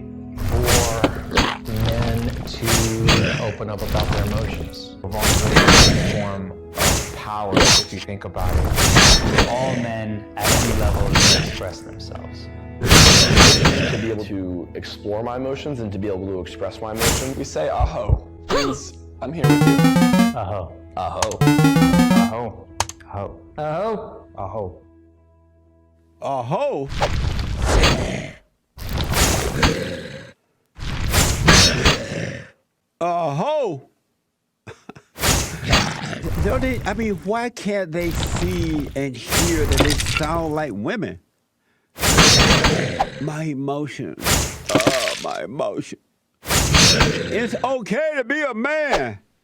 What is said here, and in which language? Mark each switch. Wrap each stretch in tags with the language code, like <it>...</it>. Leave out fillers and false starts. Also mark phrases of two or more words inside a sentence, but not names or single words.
<en>For men to open up about their emotions. Vulnerability is a form of power, if you think about it. All men at any level can express themselves. To be able to explore my emotions and to be able to express my emotions. We say aho, means I'm here with you. Aho. Aho. Aho. Aho. Oh. Aho. A hoe? A hoe? Don't they? I mean, why can't they see and hear that they sound like women? My emotions. Oh, my emotions. It's okay to be a man.</en>